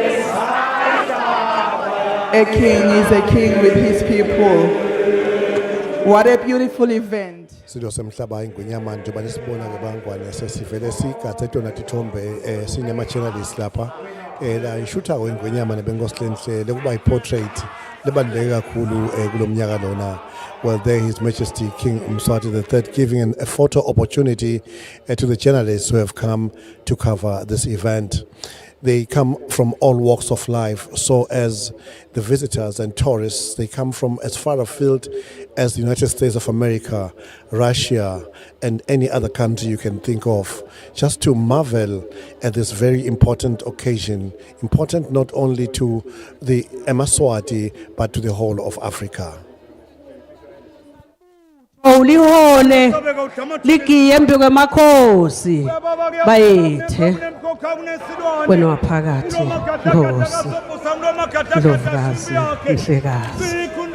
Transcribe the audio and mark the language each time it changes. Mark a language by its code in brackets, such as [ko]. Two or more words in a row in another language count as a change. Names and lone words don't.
[en] A king is a king with his people. What a beautiful event. [ss] Silo semhlaba ingwenyama njengoba nisibona ke bangwane sesivele sigadze tona tithombe sinema channels lapha la ishutha ingwenyama nebenkosi lenhle lekuba iportrait lebaluleke kakhulu kulomnyaka lona. [en] Well, there His Majesty King Mswati III giving a photo opportunity to the journalists who have come to cover this event. They come from all walks of life, so as the visitors and tourists, they come from as far afield as the United States of America, Russia, and any other country you can think of, just to marvel at this very important occasion, important not only to the Emaswati, but to the whole of Africa. [ss] Ulihole ligiyembe kwemakhosi bayethe wena waphakathi Nkosi Ndlovukazi Mhlekazi